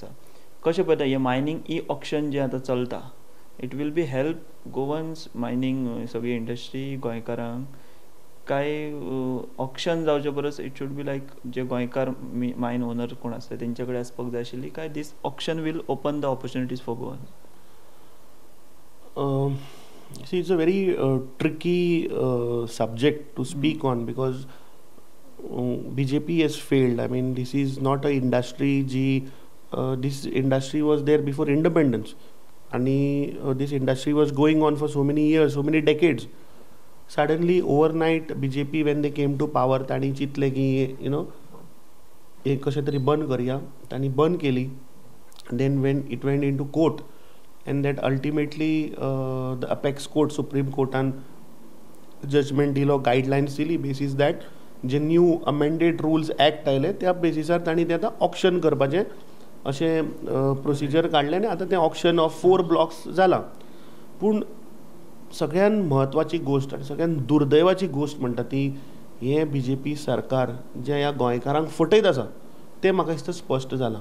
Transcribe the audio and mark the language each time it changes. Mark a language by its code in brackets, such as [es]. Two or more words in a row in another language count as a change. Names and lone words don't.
[kok] कशें पळयता हें मायनिंग ई ऑक्शन जें आतां चलता, [en] it will be help Goans mining [kok] सगळी इंडस्ट्री गोंयकारांक, काय ऑक्शन जावचे परस [en] it should be like [kok] जे गोंयकार [en] mine owner [kok] कोण आसता तेंचे कडेन आसपाक जाय आशिल्ली, काय [en] this auction will open the opportunities for Goan? See, it's a very tricky subject to speak on because BJP has failed. I mean, this is not a industry. This industry was there before independence, and this industry was going on for so many years, so many decades. Suddenly, overnight, BJP when they came to power, [kok] ताणी चितले की [en] you know [kok] एक कशें तरी बंद करूया, ताणी बंद केली. [en] Then when it went into court. And that ultimately the apex court, Supreme Court and judgment [kok] दिलो, guidelines दिली, [en] basis that [kok] जे [en] new amended rules act [kok] आयले त्या बेसिसार ताणी ते आतां ऑक्शन करपाचें अशें प्रोसिजर काडलें आनी आतां तें [en] auction of 4 blocks [kok] जाला. पूण सगळ्यात म्हत्वाची गोष्ट आनी सगळ्यात दुर्दैवाची गोष्ट म्हणटा ती हे BJP सरकार जे ह्या गोंयकारांक फटयत आसा तें म्हाका दिसता स्पश्ट जालां.